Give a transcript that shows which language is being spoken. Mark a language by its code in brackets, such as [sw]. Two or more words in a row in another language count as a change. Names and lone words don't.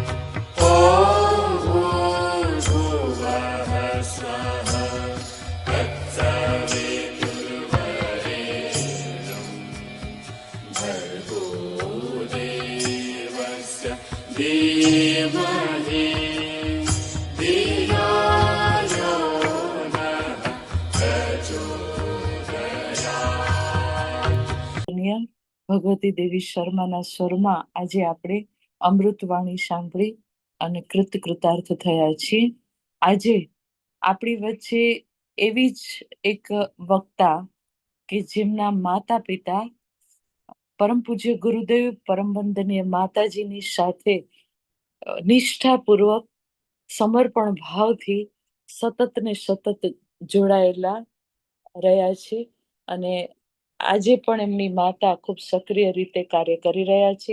[sa] ॐ भूर्भुवः स्वः तत्सवितुर्वरेण्यं भर्गो देवस्य धीमहि धियो यो नः प्रचोदयात्। [gu] ભગવતી દેવી શર્માના સ્વરમાં આજે આપણે અમૃતવાણી સાંભળી અને કૃતાર્થ થયા છીએ. આજે આપણી વચ્ચે એવી જ એક વક્તા કે જેમના માતા પિતા પરમ પૂજ્ય ગુરુદેવ પરમ વંદનીય માતાજીની સાથે નિષ્ઠાપૂર્વક સમર્પણ ભાવથી સતત ને સતત જોડાયેલા રહ્યા છે અને આજે પણ એમની માતા ખૂબ સક્રિય રીતે કાર્ય કરી રહ્યા છે.